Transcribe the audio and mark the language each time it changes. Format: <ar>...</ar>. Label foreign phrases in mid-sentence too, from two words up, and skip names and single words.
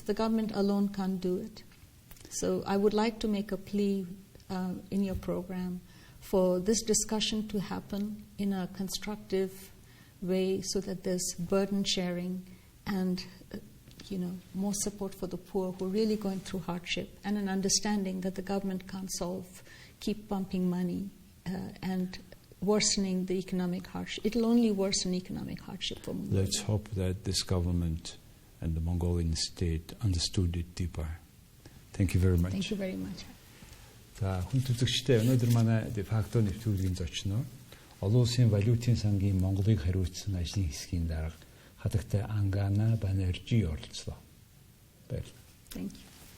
<en>The government alone can't do it. So I would like to make a plea in your program for this discussion to happen in a constructive way so that there's burden sharing and more support for the poor who are really going through hardship, and an understanding that the government can't keep pumping money and worsening the economic hardship. It'll only worsen economic hardship for Mongolia. Let's hope that this government and the Mongolian state understood it deeper. Thank you very much. Thank you very much.</en> <mn>За хүн төлөвчтэй өнөөдөр манай факто нэвтрүүлгийн зочноор Олон улсын валютын сангийн Монголыг хариуцсан ажлын хэсгийн дарга хатагтай Ангана Банержи оролцлоо. Баярлалаа.</mn> <en>Thank you.</en>